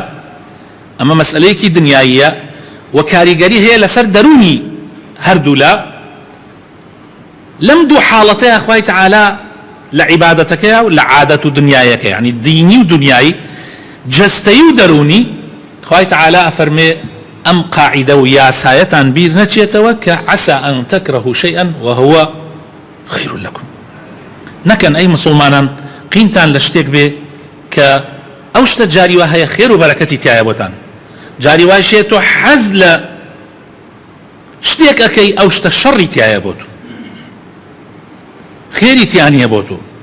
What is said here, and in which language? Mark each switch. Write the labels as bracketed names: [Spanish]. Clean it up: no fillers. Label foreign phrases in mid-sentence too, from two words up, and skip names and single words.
[Central Kurdish] ئەمە مەسئلەیەکی دنیاییە و کاریگەری هەیە لەسەر دەرونی هەردوو لەم دوو حاڵەتەیە خوای تەعالا لە عیبادەتەکەیە و لە عادەت و دنیایەکە یعنی دینی و دنیایی جەستەیی و دەرونی خوای تەعالا ئەفەرمێ ئەم قاعدە و یاسایەتان بیر نەچێتەوە کە [Arabic] عسى أن تكرهوا شيئا وهو خير لكم. [Central Kurdish] نەکەن ئەی مسلمانان قینتان لە شتێک بێ کە ئەو شتە جاری وا هەیە خێر و بەرەکەتی تایە بۆتان، جاری واشێ تۆ حەز لە شتێک ئەەکەی ئەو شتە شەڕی تایە بۆ تۆ خێری تیانە بۆ تۆ.